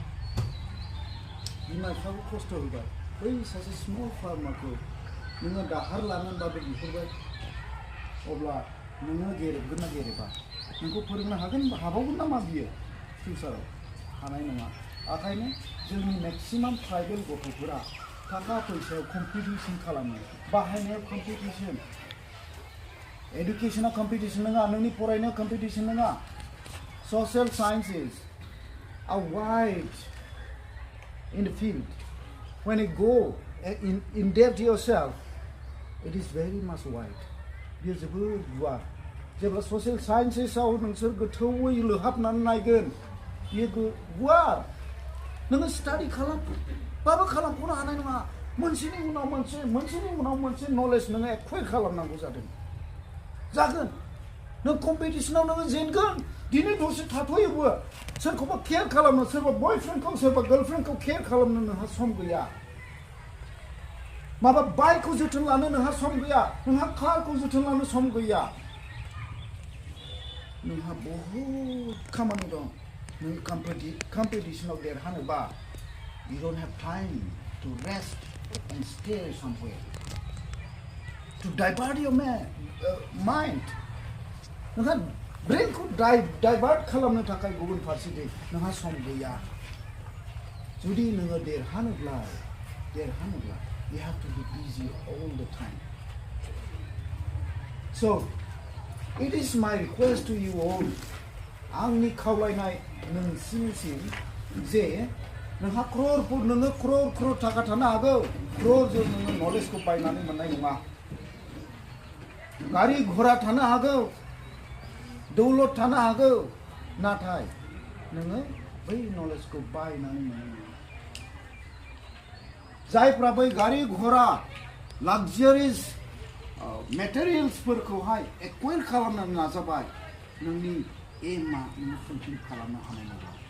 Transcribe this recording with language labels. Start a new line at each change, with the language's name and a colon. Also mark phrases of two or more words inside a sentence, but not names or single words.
Bodo: बिमा बिफाखौ खस्थ' होबाय बै सासे स्मल फार्मारखौ नोङो दाहार लानानैबाबो बिहरबाय अब्ला नोङो गेरेबगोन ना गेरेबा नोंखौ फोरोंनो हाबावगोन नामा बियो फिउचाराव हानाय नङा ओंखायनो जोंनि
English: maximum tribal
Bodo: गथ'फोरा थाखा फैसायाव कम्पिटिसन खालामो बाहायनायाव कम्पिटिसन एडुकेशनाव कम्पिटिसन नङा नोंनि फरायनायाव कम्पिटिसन नङा
English: social sciences are wide in the field when you go in depth yourself it is very much wide
Bodo: बेयो जोबोद गुवार जेब्ला
English: social sciences
Bodo: आव नोंसोर गोथौवै लोहाबनानै नायगोन बेयो गुवार नोङो स्टाडि खालामबाबो खालामख'नो हानाय नङा मोनसेनि उनाव मोनसे नलेज नोङो एक्वायर खालामनांगौ जागोन नों कम्पिटिशनाव नोङो जेनगोन दिनै दसे थाथ'योबो सोरखौबा केयार खालामनो सोरबा बयफ्रेन्डखौ सोरबा गार्लफ्रेन्डखौ केयार खालामनो नोंहा सम गैया माबा बाइकखौ जोथोन लानो नोंहा सम गैया नोंहा कारखौ जोथोन लानो सम गैया नोंहा बहुद खामानि दं नों कम्पिटिशनाव देरहानोबा
English: you don't have time to rest and stay somewhere to divert your mind
Bodo: नोंहा ब्रेनखौ डाइभार्ट खालामनो थाखाय गुबुन फारसेथिं नोंहा सम गैया जुदि नोङो देरहानोब्ला
English: you have to be busy all the time so it is my request to you all
Bodo: आंनि खावलायनाय नोंसिनिसिम जे नोंहा क्रर थाखा थानो हागौ क्ररजों नोङो नलेजखौ बायनानै मोननाय नङा गारि घोड़ा थानो हागौ दौलत थानो हागौ नाथाय नोङो बै नलेजखौ बायनानै मोननाय नङा जायफ्रा बै गारि घोड़ा लाक्जारिस मेटेरियल्सफोरखौहाय एक्वायर खालामनो नाजाबाय नोंनि एमआ नोङो फुलफिल खालामनो हानाय नङा